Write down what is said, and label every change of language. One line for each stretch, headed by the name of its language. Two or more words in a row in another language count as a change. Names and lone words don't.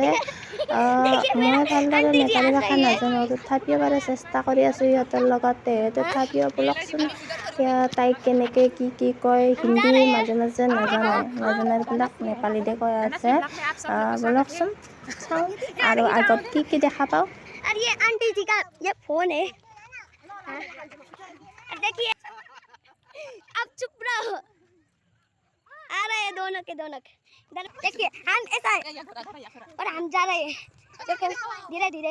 Assamese: মই ভালদৰে নেপালী ভাষা নাজানো, তথাপিও বাৰু চেষ্টা কৰি আছোঁ সিহঁতৰ লগতে। তথাপিও বলকচোন তাই কেনেকৈ কি কয়, হিন্দী মাজে নাজানেবিলাক নেপালীতে কৈ আছে। বলকচোন চাওঁ আৰু আগত কি দেখা পাওঁ।
Hindi: अरे ये आंटी जी का ये फोन है। देखिए अब चुप रहो, आ रहे हैं दोनों के देखिए हम ऐसा है और हम जा रहे हैं, देखो धीरे धीरे।